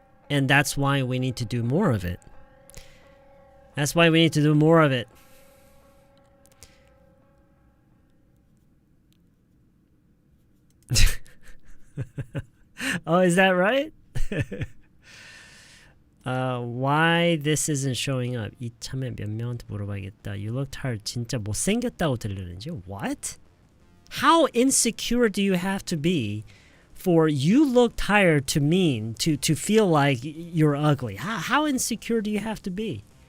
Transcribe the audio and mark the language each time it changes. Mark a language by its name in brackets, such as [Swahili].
[English] And that's why we need to do more of it. That's why we need to do more of it. Oh, is that right? Why this isn't showing up? [Korean] 이참에 몇 명한테 물어봐야겠다. [English] You look tired. [Korean] 진짜 못생겼다고 들리는지? [English] What? How insecure do you have to be for you look tired to mean to feel like you're ugly? How insecure do you have to be?